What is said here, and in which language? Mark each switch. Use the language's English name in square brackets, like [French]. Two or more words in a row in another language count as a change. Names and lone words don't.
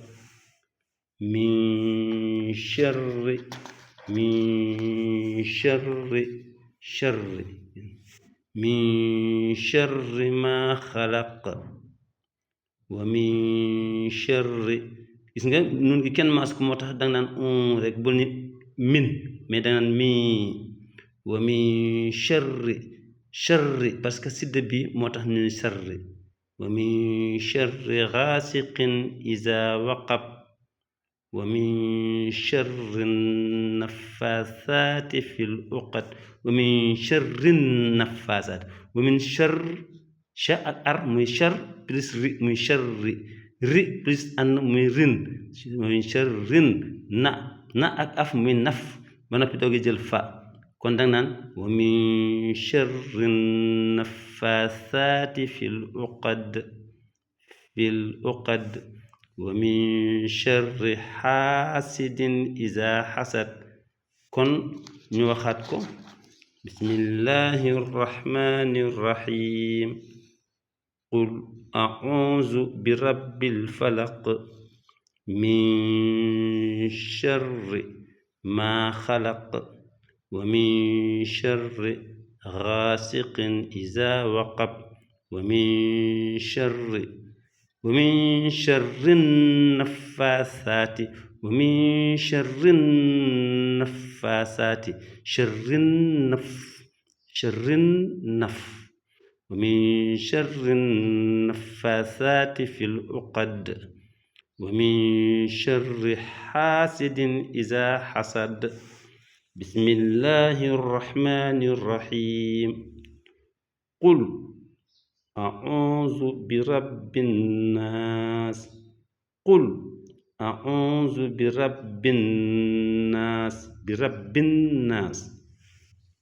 [Arabic] من شر ما خلق. ومن شر [Wolof] gis nga nun gi kenn maas ko moo tax danga naan rek bul ni min mais danga naan mi. [Arabic] ومن شر [French] parce que [Wolof] sidd bi moo tax ñu ni sharri. [Arabic] ومن شر غاسق إذا وقب. ومن شر النفاثات في العقد. ومن شر النفاثات. ومن شر [Wolof] sha ak ar muy shar plus ri muy sharri. ri plus an muy rin. [Arabic] ومن شر [Wolof] na ak af muy naf ba noppi doogi jël fa. kon danga naan [Arabic] ومن شر النفاثات في العقد. ومن شر حاسد إذا حسد. [Wolof] kon ñu waxaat ko [Arabic] بسم الله الرحمن الرحيم. قل أعوذ برب الفلق. من شر ما خلق. ومن شر غاسق إذا وقب. ومن شر النفاثات. ومن شر النفاثات ومن شر النفاثات ومن شر النفاثات في العقد. ومن شر حاسد إذا حسد. بسم الله الرحمن الرحيم. قل أعوذ برب الناس. قل أعوذ برب الناس